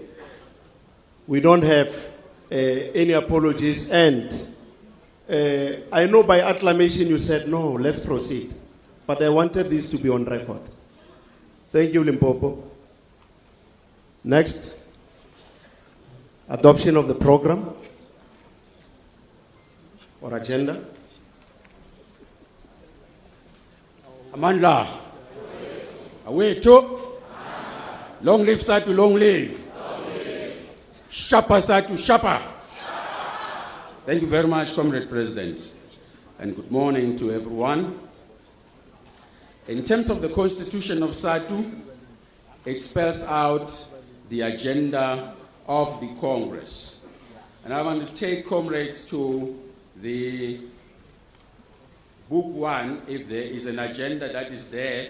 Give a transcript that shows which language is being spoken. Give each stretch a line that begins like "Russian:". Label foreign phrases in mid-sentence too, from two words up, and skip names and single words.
English: We don't have any apologies, and I know by acclamation you said, no, let's proceed. But I wanted this to be on record. Thank you, Limpopo. Next, adoption of the program or agenda. Amandla. Awethu. Long live SADTU, long live. Shapa SADTU, shapa. Thank you very much, Comrade President, and good morning to everyone. In terms of the constitution of SADTU, it spells out the agenda of the Congress. And I want to take comrades to the Book 1, if there is an agenda that is there.